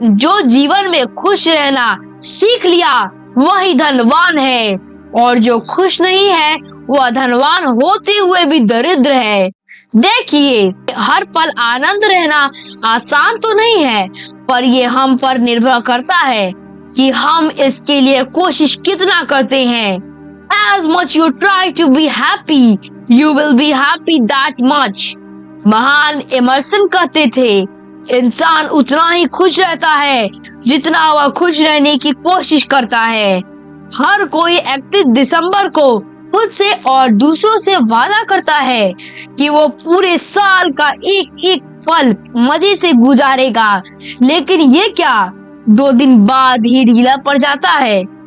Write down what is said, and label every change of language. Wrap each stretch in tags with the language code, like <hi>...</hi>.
<hi>जो जीवन में खुश रहना सीख लिया वही धनवान है, और जो खुश नहीं है वह धनवान होते हुए भी दरिद्र है। देखिए, हर पल आनंद रहना आसान तो नहीं है, पर ये हम पर निर्भर करता है कि हम इसके लिए कोशिश कितना करते हैं।</hi> <en>As much you try to be happy, you will be happy that much.</en> <hi>महान एमर्सन कहते थे, इंसान उतना ही खुश रहता है जितना वह खुश रहने की कोशिश करता है। हर कोई 31 दिसंबर को खुद से और दूसरों से वादा करता है कि वो पूरे साल का एक एक पल मजे से गुजारेगा, लेकिन ये क्या 2 दिन बाद ही ढीला पड़ जाता है।</hi>